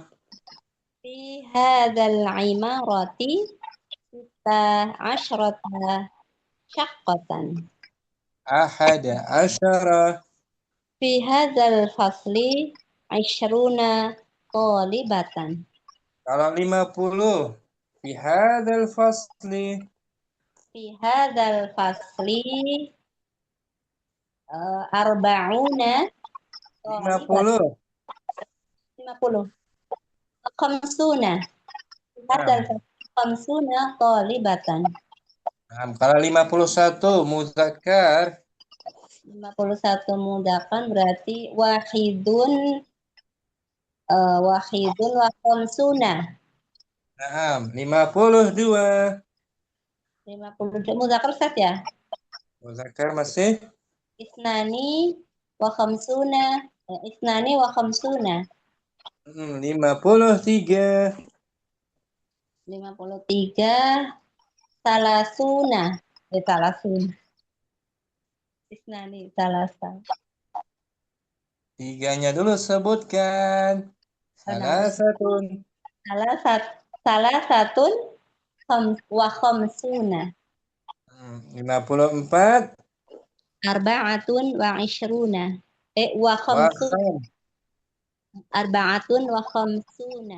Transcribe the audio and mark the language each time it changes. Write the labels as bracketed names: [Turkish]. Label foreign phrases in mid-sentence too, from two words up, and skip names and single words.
[Arabic] في هذا العمارة 16 شقة. أحد عشر. في هذا الفصل 20 طالبة. [Indonesian] Kalau 50. [Arabic] في هذا الفصل. في هذا الفصل أربعون 50. 50. Khamsuna. في هذا الفصل خمسون طالبة. [Indonesian] Naam. Kalau 51 muzakkar. 51 mudakan berarti [Arabic] واحد وخمسون. Naam. 52. [Indonesian] 52 mudakan Ustaz ya? Muzakkar masih? [Arabic] اثنان وخمسون. 53. 53. Salasuna. ثلاثون. اثنان ثلاثة. [Indonesian] Tiganya dulu sebutkan. [Arabic] Salasatun. ثلاثة وخمسون. 54. أربعة وعشرون. وخمسون. أربعة وخمسون.